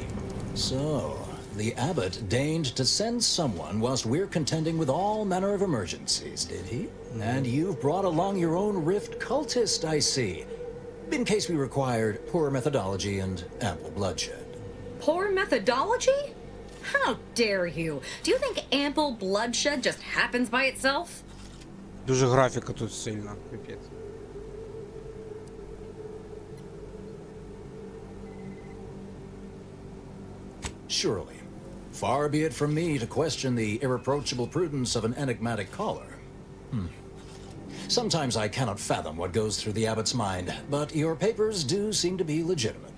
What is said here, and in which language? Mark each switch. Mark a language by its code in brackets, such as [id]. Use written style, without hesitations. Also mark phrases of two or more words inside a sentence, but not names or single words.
[en] So, the abbot deigned to send someone whilst we're contending with all manner of emergencies, did he? And you've brought along your own rift cultist, I see. In case we required poor methodology and ample bloodshed. Poor methodology? How dare you? Do you think ample bloodshed just happens by itself? [uk] Дуже графіка тут сильна, пипець. [en] Surely. Far be it from me to question the irreproachable prudence of an enigmatic caller. Sometimes I cannot fathom what goes through the abbot's mind, but your papers do seem to be legitimate.